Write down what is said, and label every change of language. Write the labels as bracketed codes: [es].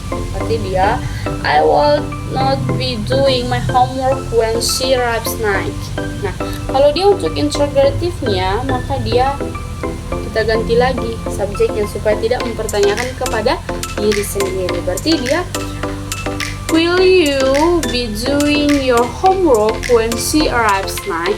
[id] Berarti dia [en] I will not be doing my homework when she arrives night. [id] Nah, kalau dia untuk interrogatifnya, maka dia kita ganti lagi subjeknya supaya tidak mempertanyakan kepada diri sendiri. Berarti dia [en] will you be doing your homework when she arrives night?